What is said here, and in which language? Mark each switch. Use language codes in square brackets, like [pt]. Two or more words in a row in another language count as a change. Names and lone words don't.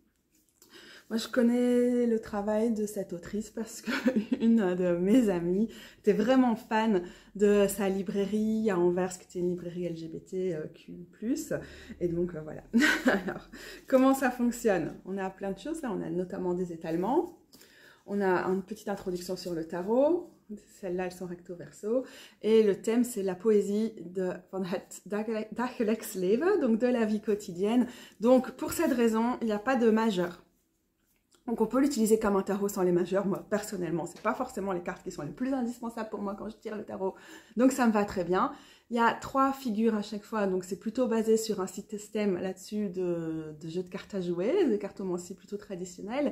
[fr] Moi, je connais le travail de cette autrice parce qu'une de mes amies était vraiment fan de sa librairie à Anvers, qui était une librairie LGBTQ+. Et donc, voilà. Alors, comment ça fonctionne? On a plein de choses, là. On a notamment des étalements. On a une petite introduction sur le tarot. Celles-là, elles sont recto verso. Et le thème, c'est la poésie [nl] van het dagelijks leven, [fr] donc de la vie quotidienne. Donc, pour cette raison, il n'y a pas de majeur. Donc, on peut l'utiliser comme un tarot sans les majeurs. Moi, personnellement, ce n'est pas forcément les cartes qui sont les plus indispensables pour moi quand je tire le tarot. Donc, ça me va très bien. Il y a 3 figures à chaque fois. Donc, c'est plutôt basé sur un système là-dessus de jeux de cartes à jouer, de cartomancie plutôt traditionnelle.